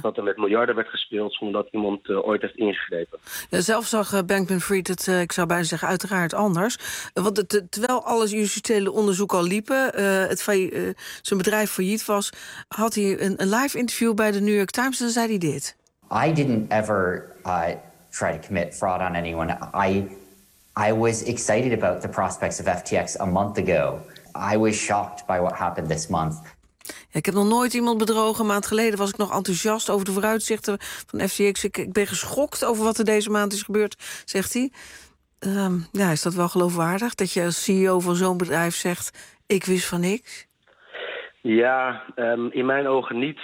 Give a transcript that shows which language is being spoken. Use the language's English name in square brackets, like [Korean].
[Dutch] Dat er met miljarden werd gespeeld zonder dat iemand ooit heeft ingegrepen. Ja, zelf zag Bankman-Fried het, ik zou bijna zeggen, uiteraard anders. Want terwijl alles justitiële onderzoek al liepen, zijn bedrijf failliet was, had hij een live interview bij de New York Times en dan zei hij dit. [English] I didn't ever try to commit fraud on anyone. I was excited about the prospects of FTX a month ago. I was shocked by what happened this month. [Dutch] Ja, ik heb nog nooit iemand bedrogen. Een maand geleden was ik nog enthousiast over de vooruitzichten van FTX. Ik ben geschokt over wat er deze maand is gebeurd, zegt hij. Ja, is dat wel geloofwaardig dat je als CEO van zo'n bedrijf zegt, ik wist van niks? Ja, in mijn ogen niet.